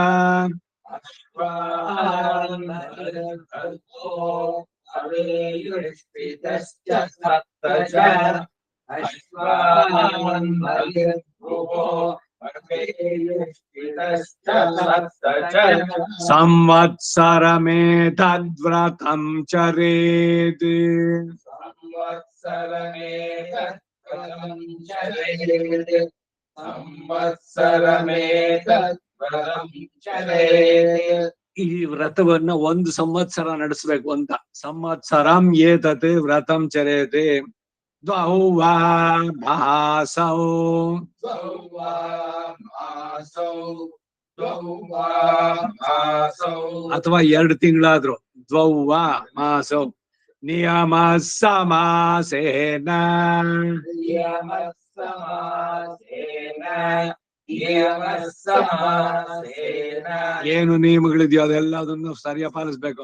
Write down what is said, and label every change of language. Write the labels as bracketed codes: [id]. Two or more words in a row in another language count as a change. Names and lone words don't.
[sa] ಅವೇಯುಷ್ಟಿತಶ್ಚ ಸಪ್ತ ಚ ಅಶ್ವಾನ್ ಬಲಿರ್ಭುವೋ ಅವೇಯುಷ್ಟಿತಶ್ಚ ಸಪ್ತ ಚ ಸಂವತ್ಸರಮೇತದ್ವ್ರತಂ ಚರೇತ್ ಸಂವತ್ಸರಮೇತದ್ವ್ರತಂ ಚರೇತ್ ಸಂವತ್ಸರಮೇತದ್ವ್ರತಂ ಚರೇತ್ [kn] ಈ ವ್ರತವನ್ನ ಒಂದು ಸಂವತ್ಸರ ನಡೆಸಬೇಕು ಅಂತ. [sa] ಸಂವತ್ಸರಂ ಏತತ್ ವ್ರತಂ ಚರೇತೆ ದ್ವೌ ವಾ ಮಾಸೌ [kn] ಅಥವಾ 2 ತಿಂಗಳಾದ್ರು [sa] ದ್ವೌ ವಾ ಮಾಸೌ ನಿಯಮ ಸಮಾಸೇನ [kn] ಏನು ನಿಯಮಗಳಿದೆಯೋ ಅದೆಲ್ಲದನ್ನು ಸರಿಯಾಗಿ ಪಾಲಿಸ್ಬೇಕು.